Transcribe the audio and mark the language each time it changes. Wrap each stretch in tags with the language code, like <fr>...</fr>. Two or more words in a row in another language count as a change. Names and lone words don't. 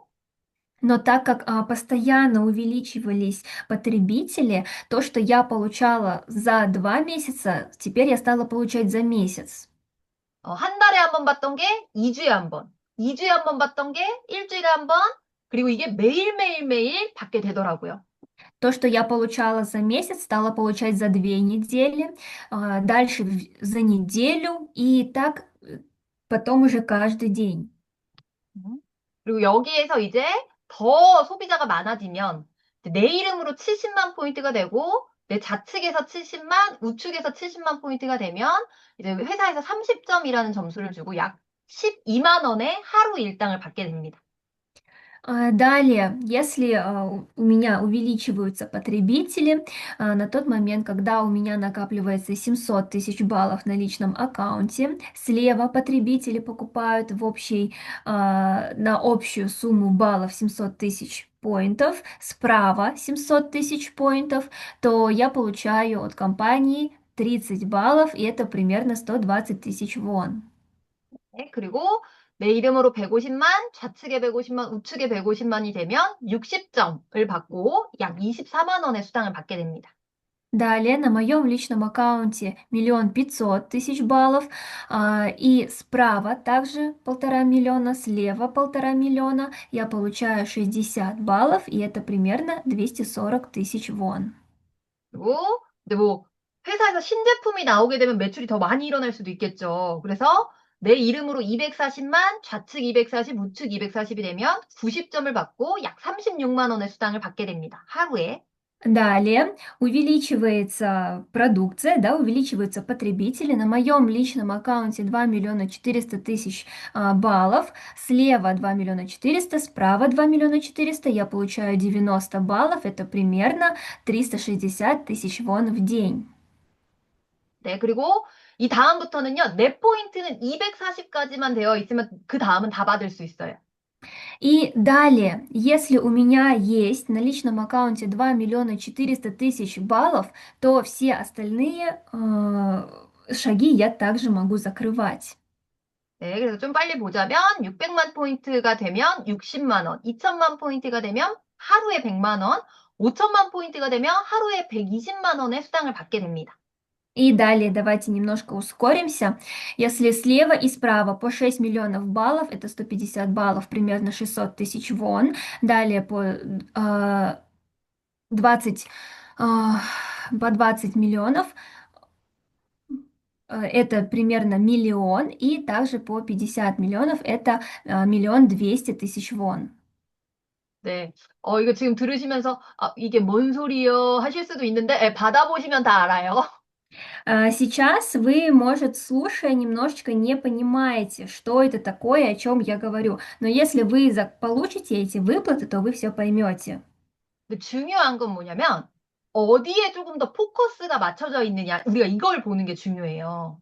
<ru>Но так как постоянно увеличивались потребители, то, что я получала за 2 месяца, теперь я стала получать за месяц.</ru> <ko>한 달에 한 번 받던 게 2주에 한 번, 2주에 한 번 받던 게 일주일에 한 번, 그리고 이게 매일 받게 되더라고요.</ko> <ru>То, что я получала за месяц, стала получать за 2 недели, дальше за неделю, и так потом уже каждый день.</ru> <ko>그리고 여기에서 이제 더 소비자가 많아지면 내 이름으로 70만 포인트가 되고 내 좌측에서 70만, 우측에서 70만 포인트가 되면 이제 회사에서 30점이라는 점수를 주고 약 12만 원의 하루 일당을 받게 됩니다.</ko> <ru>Далее, если у меня увеличиваются потребители, на тот момент, когда у меня накапливается 700 тысяч баллов на личном аккаунте, слева потребители покупают на общую сумму баллов 700 тысяч поинтов, справа 700 тысяч поинтов, то я получаю от компании 30 баллов, и это примерно 120 тысяч вон.</ru> <ko>네, 그리고 내 이름으로 150만, 좌측에 150만, 우측에 150만이 되면 60점을 받고 약 24만 원의 수당을 받게 됩니다.</ko> <ru>Далее на моем личном аккаунте 1 500 000 баллов, и справа также 1,5 миллиона, слева 1,5 миллиона, я получаю 60 баллов, и это примерно 240 тысяч вон.</ru> <ko>그리고 근데 뭐 회사에서 신제품이 나오게 되면 매출이 더 많이 일어날 수도 있겠죠. 그래서 내 이름으로 240만, 좌측 240, 우측 240이 되면 90점을 받고 약 36만 원의 수당을 받게 됩니다. 하루에.</ko> <ru>Далее увеличивается продукция, да, увеличиваются потребители. На моем личном аккаунте 2 400 000 баллов, слева 2 400 000, справа 2 400 000, я получаю 90 баллов, это примерно 360 тысяч вон в день.</ru> <ko>네, 그리고 이 다음부터는요, 내 포인트는 240까지만 되어 있으면 그 다음은 다 받을 수 있어요.</ko> <ru>И далее, если у меня есть на личном аккаунте 2 400 000 баллов, то все остальные шаги я также могу закрывать.</ru> <ko>네, 그래서 좀 빨리 보자면 600만 포인트가 되면 60만 원, 2천만 포인트가 되면 하루에 100만 원, 5천만 포인트가 되면 하루에 120만 원의 수당을 받게 됩니다.</ko> <ru>И далее давайте немножко ускоримся. Если слева и справа по 6 миллионов баллов, это 150 баллов, примерно 600 тысяч вон. Далее 20, а, по 20 миллионов, это примерно миллион. И также по 50 миллионов, это 1 200 000 вон.</ru> <ko>네, 이거 지금 들으시면서 이게 뭔 소리요 하실 수도 있는데 받아보시면 다 알아요.</ko> <ru>Сейчас вы, может, слушая, немножечко не понимаете, что это такое, о чем я говорю. Но если вы получите эти выплаты, то вы все поймете.</ru> <ko>근데 중요한 건 뭐냐면 어디에 조금 더 포커스가 맞춰져 있느냐, 우리가 이걸 보는 게 중요해요.</ko>